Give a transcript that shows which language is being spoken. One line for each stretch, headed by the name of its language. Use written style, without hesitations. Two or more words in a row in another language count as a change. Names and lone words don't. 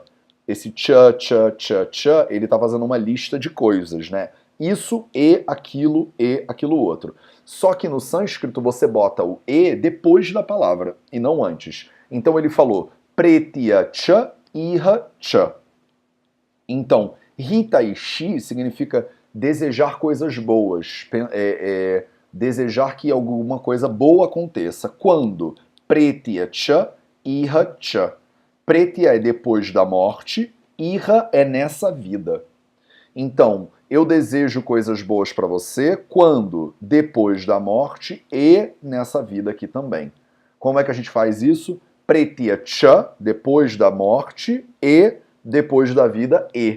Portuguese: Esse cha, cha, cha, cha, ele está fazendo uma lista de coisas, né? Isso e aquilo outro. Só que no sânscrito você bota o e depois da palavra e não antes. Então ele falou
Sanskrit: प्रेत्य च, इह च.
Portuguese: Então, hitaishi significa desejar coisas boas, desejar que alguma coisa boa aconteça. Quando?
Sanskrit: प्रेत्य च, इह च.
Portuguese: Pretia é depois da morte, iha é nessa vida. Então, eu desejo coisas boas para você quando? Depois da morte e nessa vida aqui também. Como é que a gente faz isso?
Sanskrit: प्रेत्य च,
Portuguese: depois da morte, e depois da vida, e.